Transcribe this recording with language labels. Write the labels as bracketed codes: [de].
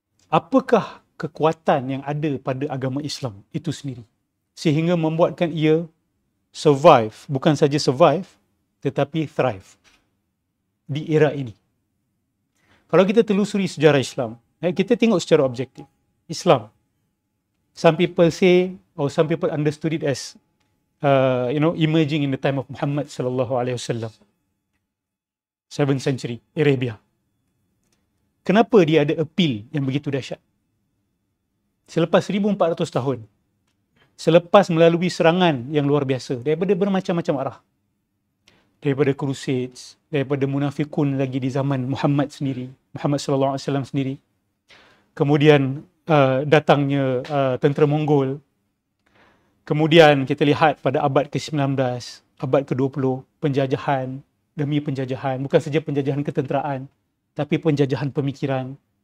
[ms] Apakah kekuatan yang ada pada agama Islam itu sendiri sehingga membuatkan ia survive, bukan saja survive tetapi thrive di era ini? Kalau kita telusuri sejarah Islam, kita tengok secara objektif. [en] Islam, some people say or some people understood it as emerging in the time of Muhammad sallallahu alaihi wasallam, 7th century Arabia. [ms] Kenapa dia ada appeal yang begitu dahsyat? Selepas 1400 tahun, selepas melalui serangan yang luar biasa daripada bermacam-macam arah, daripada Crusades, daripada munafikun lagi di zaman Muhammad sendiri, Muhammad sallallahu alaihi wasallam sendiri, kemudian datangnya tentera Mongol, kemudian kita lihat pada abad ke-19, abad ke-20, penjajahan demi penjajahan, bukan saja penjajahan ketenteraan tapi penjajahan pemikiran.